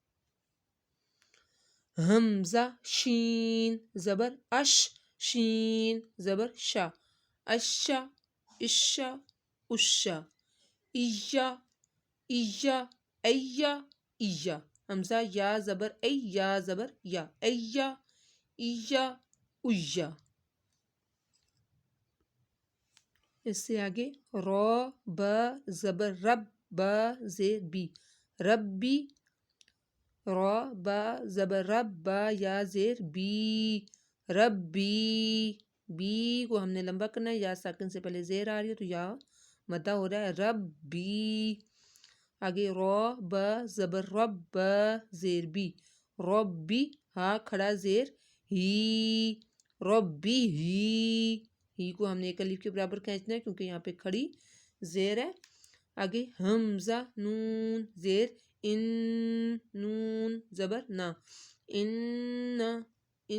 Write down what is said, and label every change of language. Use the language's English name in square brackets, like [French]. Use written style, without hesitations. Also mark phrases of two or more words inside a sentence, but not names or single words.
[Urdu] حمزہ شین زبر اش، شین زبر شا، اشا اشا اشا. ایا ایا ایا ایا. حمزہ یا زبر ای، یا زبر یا، ایا ایا ایا. اس سے آگے را با زبر رب، با زیر بی، ربی، را با زبر رب، با یا زیر بی، ربی. بی کو ہم نے لمبا کرنا ہے، یا ساکن سے پہلے زیر آ رہی ہے تو یا مدہ ہو رہا ہے، ربی. آگے را با زبر رب، با زیر بی، ربی، ہا کھڑا زیر ہی، ربی ہی. ہی کو ہم نے ایک الف کے برابر کھینچنا ہے کیونکہ یہاں پہ کھڑی زیر ہے. آگے حمزہ نون زیر ان، نون زبر نا، ان ان.